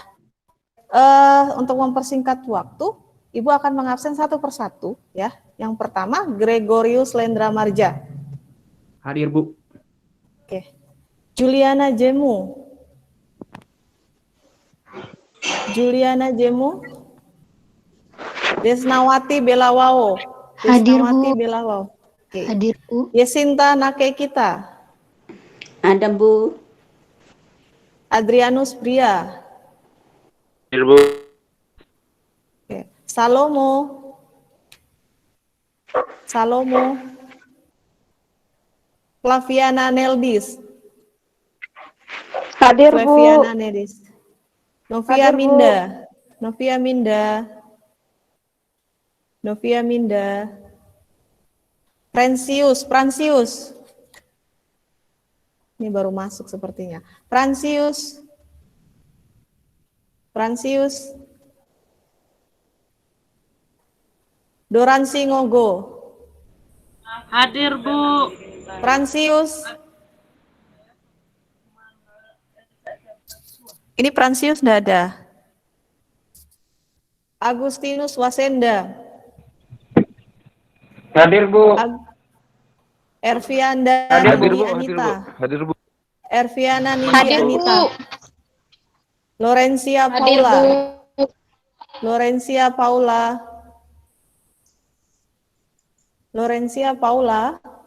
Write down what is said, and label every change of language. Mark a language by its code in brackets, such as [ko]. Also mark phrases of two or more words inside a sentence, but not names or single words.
[id] Untuk mempersingkat waktu, Ibu akan mengabsen satu persatu ya. Yang pertama Gregorius Lendra Marja. Hadir, Bu. Oke. Juliana Jemu. Juliana Jemu. Desnawati Belawao. Hadir, Desnawati Bu. Belawao. Oke. Hadir, Bu. Yesinta Nakekita. Ada, Bu. Adrianus Bria. Hadir, Bu. Oke. Salomo. Salomo. Flaviana Neldis. Hadir, Flaviana Bu. Neldis. Novia Hadir, Bu. Minda. Novia Minda. Novia Minda. Fransius. Ini baru masuk sepertinya. Fransius. Doransi Ngogo. Hadir, Bu. Fransius. Ini Fransius enggak ada. Agustinus Wasenda. Hadir, Bu. Ervianda Hadir, Nindi Bu. Anita. Hadir, Bu. Erviana Nindi Hadir, Bu. Anita. Lorencia Hadir, Paula. Bu. Lorencia Paula. Lorencia Paula.